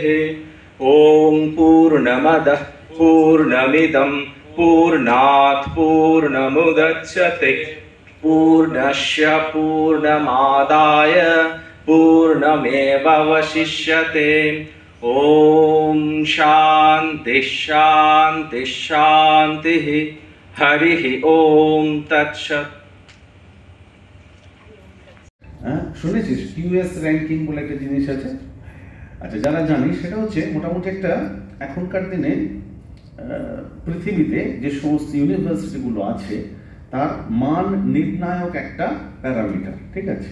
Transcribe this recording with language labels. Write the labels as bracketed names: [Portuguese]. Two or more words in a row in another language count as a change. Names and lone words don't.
[Sanskrit] ओम पूर्णमदः पूर्णमिदं पूर्णात् पूर्णमुदच्यते पूर्णस्य पूर्णमादाय पूर्णमेवावशिष्यते। ओम शांति शांति शांतिः। हरिः ओम तत्सत्। [Bangla] শুনেছিস কিউএস র্যাঙ্কিং বলে একটা জিনিস আছে? আচ্ছা, যারা জানি সেটা হচ্ছে মোটামুটি একটা এখনকার দিনে পৃথিবীতে যে সমস্ত ইউনিভার্সিটিগুলো আছে তার মান নির্ণায়ক একটা প্যারামিটার, ঠিক আছে?